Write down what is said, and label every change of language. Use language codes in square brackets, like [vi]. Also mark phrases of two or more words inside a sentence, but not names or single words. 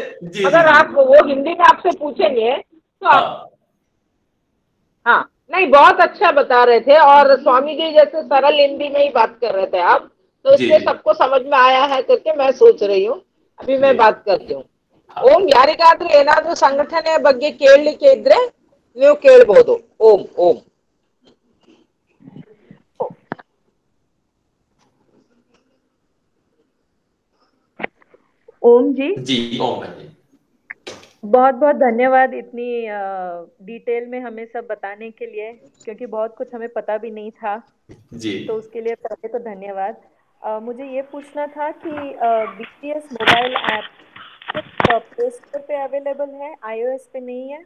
[hi] अगर आप वो हिंदी में आपसे पूछेंगे तो आप हाँ नहीं बहुत अच्छा बता रहे थे, और स्वामी जी जैसे सरल हिंदी में ही बात कर रहे थे आप, तो इसलिए सबको समझ में आया है करके मैं सोच रही हूँ। अभी मैं बात करती हूँ। [kn] ओम यारिगाद्रे ಏನಾದ್ರೂ ಸಂಘಟನೆ ಬಗ್ಗೆ ಕೇಳಲಿಕ್ಕೆ ಇದ್ರೆ ನೀವು ಕೇಳಬಹುದು। ಓಂ ಓಂ [hi] ओम जी। जी ओम जी बहुत बहुत धन्यवाद इतनी डिटेल में हमें सब बताने के लिए, क्योंकि बहुत कुछ हमें पता भी नहीं था जी। तो उसके लिए पहले तो धन्यवाद। मुझे ये पूछना था कि BTS [en] mobile app [hi] सिर्फ प्ले स्टोर पे अवेलेबल है, iOS पे नहीं है?